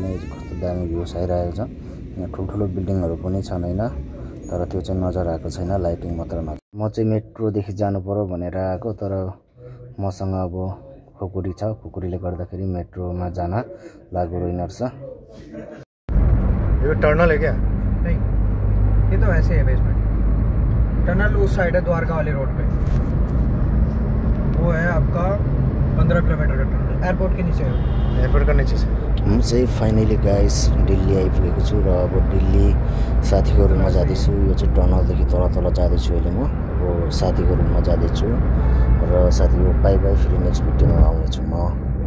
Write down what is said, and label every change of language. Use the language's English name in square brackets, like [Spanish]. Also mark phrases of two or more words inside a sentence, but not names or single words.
[Nepali] यो चाहिँ कस्तो दामी भ्यूज आइरहेको छ। यहाँ ठुल्ठुलो बिल्डिङहरू पनि छन् होइन, तर त्यो चाहिँ नजर आएको छैन, लाइटिङ मात्र नजर। म चाहिँ मेट्रोदेखि जानु पर्यो भनेर आएको, तर मसँग अब खुकुरी छ। खुकुरीले गर्दाखेरि मेट्रोमा जान लागु रहेछ। [Hindi] ये टनल है क्या? नहीं, ये तो ऐसे है बेसमेंट। टनल उस साइड है द्वारका वाली रोड पे। वो है आपका 15 किलोमीटर का टनल, एयरपोर्ट के नीचे है। एयरपोर्ट का नीचे से [Nepali] म चाहिँ फाइनली गाइस दिल्ली आइपुगेको छु। र अब दिल्ली साथीको रुममा जाँदैछु। यो चाहिँ टनलदेखि तल जाँदैछु अहिले म। अब साथीको रुममा जाँदैछु। र साथीको [English] bye bye, [Nepali] फेरि नेक्स्ट भिडियोमा आउनेछु म।